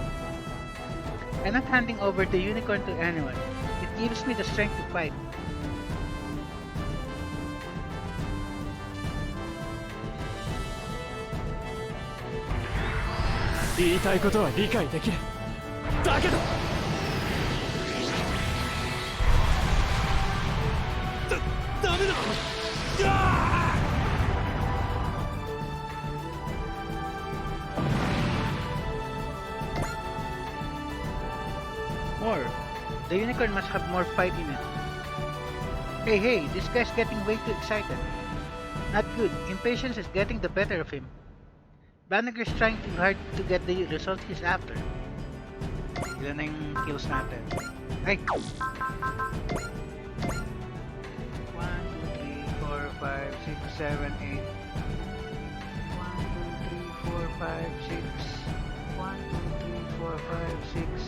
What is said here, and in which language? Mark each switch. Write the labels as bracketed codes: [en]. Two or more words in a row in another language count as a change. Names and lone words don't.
[en] I'm not handing over the unicorn to anyone. It gives me the strength to fight. [ja] 言いたいことは理解できる。だけどダメだ。 [en] More. The unicorn must have more fight in it. Hey, this guy's getting way too excited. Not good. Impatience is getting the better of him. Banneker's trying too hard to get the result he's after. [tl] Ilan na yung kills natin? Ay! 1, 2, 3, 4, 5, 6, 7, 8. 1, 2, 3, 4, 5, 6. 1, 2, 3, 4, 5, 6.